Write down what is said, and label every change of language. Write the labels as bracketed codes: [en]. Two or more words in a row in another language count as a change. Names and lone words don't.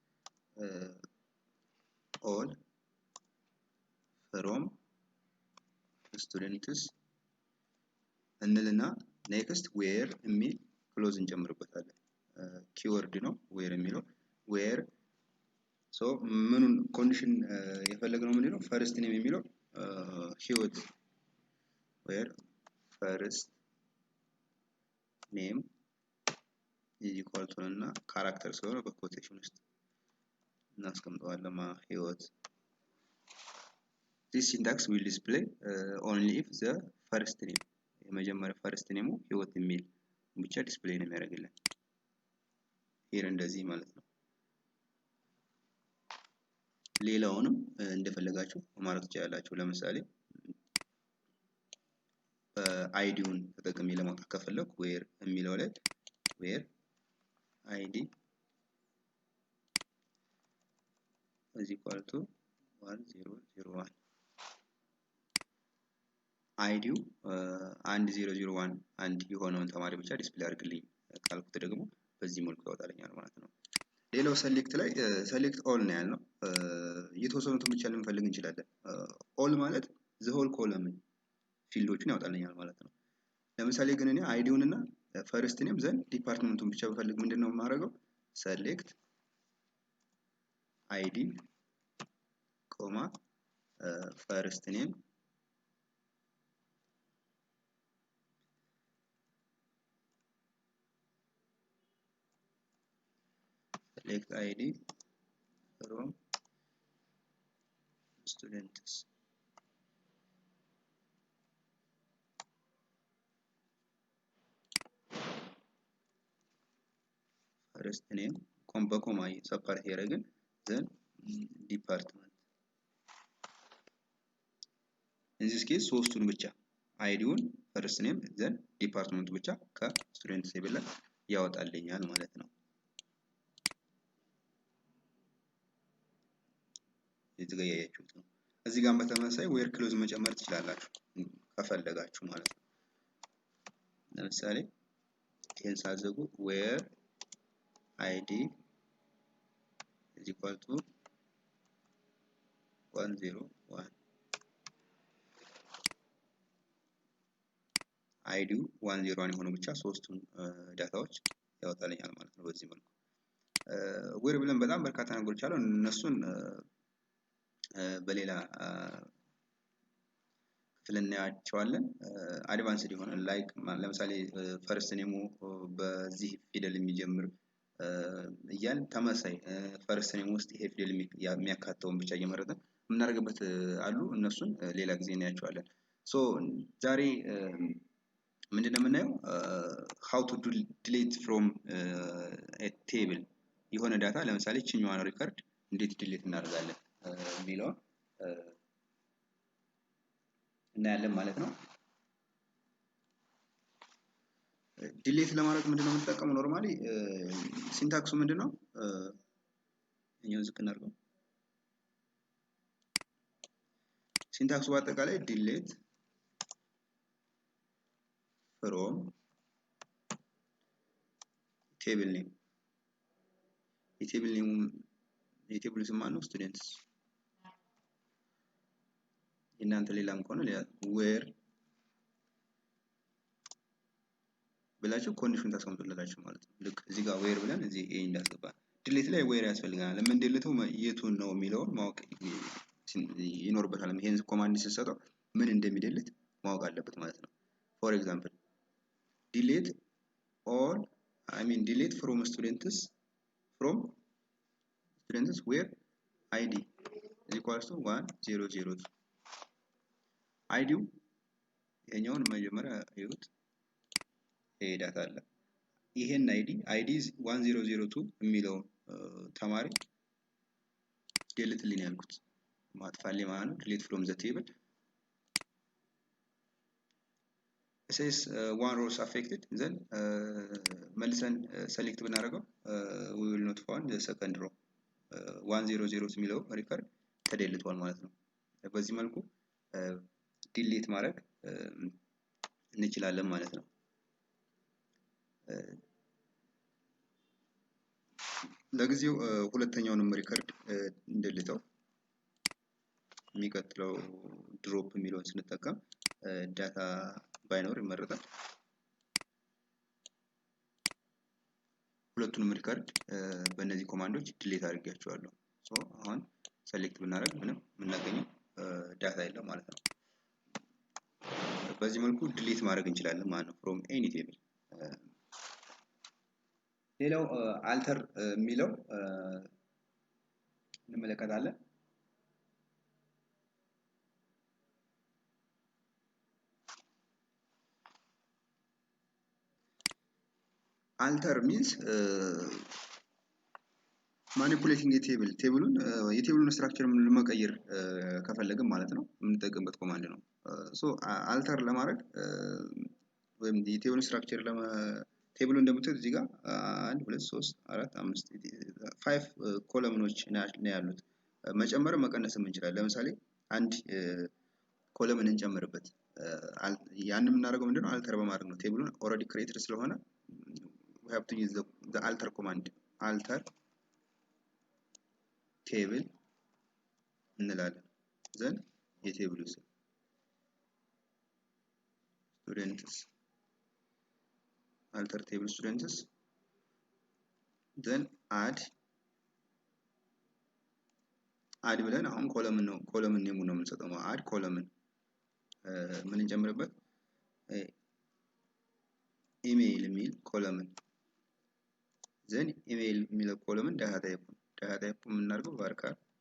[en] all from students [am] እንልና [en] next where [am] የሚል ክሎዝ እንጨምርበታለን። ኪወርድ ነው ዌር የሚለው [en] where so [am] ምኑን ኮንዲሽን የፈለግነው ምንድነው? [en] first name [am] የሚለው ህይወት [en] where first name equal to [am] እና ካራክተር ስለሆነ በኮቴሽን ውስጥ እናስቀምጠዋለን ህይወት። [en] this syntax will display only if the first name [am] የመጀመሪያ ፈርስት ኔሙ ህይወት የሚል ብቻ ዲስፕሌይ ነው የሚያደርግልን። ሄር እንደዚህ ማለት ነው። ሌላውንም እንደፈለጋችሁ ማድረግ ትችላላችሁ። ለምሳሌ አይዲውን ተጠቅሜ ለማውጣት ከፈለኩ ዌር የሚለው ላይ [en] where id is equal to 1001 [am] አይዲው 1001 አንድ የሆነውን ተማሪ ብቻ ዲስፕሌይ አድርግልኝ ካልኩት ደግሞ በዚህ መልኩ ያወጣልኛል ማለት ነው። ሌላው ሰሌክት ላይ ሰሌክት ኦል ነው ያልነው። የተወሰኑትን ብቻ ልንፈልግ እንችላለን። ኦል ማለት [en] the whole column [am] ፊልዶችን ያወጣልኛል ማለት ነው። ለምሳሌ ግን እኔ አይዲውን እና [en] first name then [am] ዲፓርትመንቱን ብቻ ብፈልግ ምንድነው የማደርገው? [en] select id comma first name select id from students first name [am] በኮማ ሰፓሬት ያደረግን [en] then department in this case [am] ሶስቱን ብቻ አይዲውን [en] first name then department [am] ብቻ ከስቱደንት ቴብል ላይ ያወጣልኛል ማለት ነው። እዚህ ጋር ያያችሁት ነው። እዚህ ጋር በተመሳሳይ [en] where clause [am] መጨመር ትችላላችሁ ከፈለጋችሁ ማለት ነው። ለምሳሌ ይሄን ሳዘጉ [en] where id is equal to [am] 101 አይዲው 101 የሆነው ብቻ ሶስቱን ዳታዎች ያወጣልኛል ማለት ነው። በዚህ መልኩ ዌር ብለን በጣም በርካታ ነገሮች አሉ። እነሱን በሌላ ክፍል እናያቸዋለን። አድቫንስድ የሆነ ላይክ ለምሳሌ ፈርስት ኔሙ በዚህ ፊደል የሚጀምር እያል ተመሳሳይ ፈርስት ኔም ውስጥ ይሄ ፊደል የሚያካተውን ብቻ እየመረጥን የምናደርግበት አሉ። እነሱን ሌላ ጊዜ እናያቸዋለን። ሶ ዛሬ ምንድነው የምናየው [en] how to delete from a table [am] የሆነ ዳታ ለምሳሌ ቺኛዋን ሪከርድ እንዴት ዲሊት እናደርጋለን የሚለው እናያለን ማለት ነው። ዲሊት ለማድረግ ምንድነው የምንጠቀመው ኖርማሊ ሲንታክሱ ምንድነው እኛው ዝቅ እናድርገው። ሲንታክሱ በአጠቃላይ [en] delete from table name [am] የቴብል ስም ማነው ስቱደንትስ እናንተ ሌላም ከሆነ ሌላ where ብላችሁ ኮንዲሽን ታስቀምጡላችሁ ማለት ነው። ልክ እዚህ ጋር where ብለን እዚህ ኤ እንዳስገባ ዲሊት ላይ where ያስፈልጋል። ለምን ዲሊተው የቱን ነው የሚለውን ማወቅ ይኖርበታል። ይሄን ኮማንድ ሲሰጠው ምን እንደሚደልት ማወቅ አለበት ማለት ነው። [en] for example delete all delete from students where id is equals to 1002 [am] አይዲው የኛውን መጀመሪያ ይሩት ይሄ ዳታ አለ ይሄን አይዲ 1002 የሚለው ተማሪ ዲሊትልኝ ያልኩት ማጥፋልኝ ማለት ነው። [en] delete from the table says one row is affected then [am] መልሰን select ብናደርገው [en] we will not find the second row [am] 100 የሚለው ሪከርድ ተደልቷል ማለት ነው። በዚህ መልኩ ዲሊት ማድረግ እንችላለን ማለት ነው። ለጊዜው ሁለተኛውንም ሪከርድ እንደልተው የሚቀጥለው ድሮፕ የሚለውን ስንጠቀም ዳታ ባይኖር ይመረጣል። ሁለቱንም ሪከርድ በእነዚህ ኮማንዶች ዲሊት አድርጌያቸዋለሁ። ሶ አሁን ሴሌክት ብናደርግ ምንም የምናገኘው ዳታ የለም ማለት ነው። በዚህ መልኩ ዲሊት ማድረግ እንችላለን ማለት ነው [en] from any table። [am] ሌላው alter የሚለው እንመለከታለን። [en] alter means manipulating a table [am] የቴብሉን ስትራክቸር ለመቀየር ከፈለግን ማለት ነው የምንጠቀምበት ኮማንድ ነው። [en] so alter [am] ለማድረግ ወይም የቴብሉን ስትራክቸር ቴብሉ እንደምታዩት እዚህ ጋር 1 2 3 4 5 5 ኮለምኖች ነው ያሉት። መጨመር መቀነስም እንችላለን። ለምሳሌ አንድ ኮለምን እንጨምርበት ያንን የምናደርገው ምንድነው alter በማድረግ ነው። ቴብሉን ኦሬዲ ክሬትድ ስለሆነ [en] we have to use the alter command alter table [am] እንላለን። then የቴብሉ ስም students [en] alter table students then add [am] ብለን አሁን ኮለምን ኔሙ ነው የምንሰጠው። add ኮለምን ምን እንጨምርበት ኢሜይል የሚል ኮለምን then ኢሜይል የሚለው ኮለምን ዳታ ታይፕ የምናደርገው varchar